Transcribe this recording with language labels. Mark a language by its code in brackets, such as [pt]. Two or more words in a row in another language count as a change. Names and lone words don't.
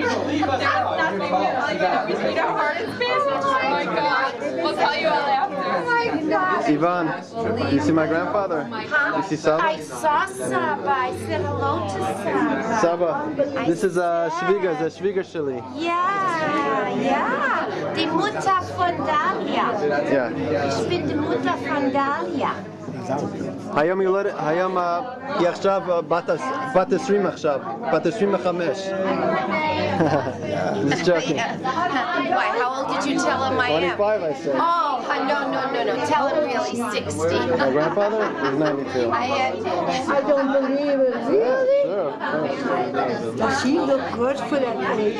[en] There was nothing. We know hard it's been. Oh my God. We'll tell you all after. Oh my God. Ivan, you see my grandfather? You see Saba? I saw Saba. I said hello to Saba. Saba, this is Schwieger, the Schwiegerschili. [de] Ja. Die Mutter von Dalia. [en] Yeah. [de] Ich bin die Mutter von Dalia. [he] היום יולדת, היום היא עכשיו בת 20 עכשיו, בת 25. [en] Just joking. Why, how old did you tell him I am? 25 I said. Oh, no. Tell him really 60. My grandfather is 92. I don't believe it. Really? Sure. Does she look good for that age?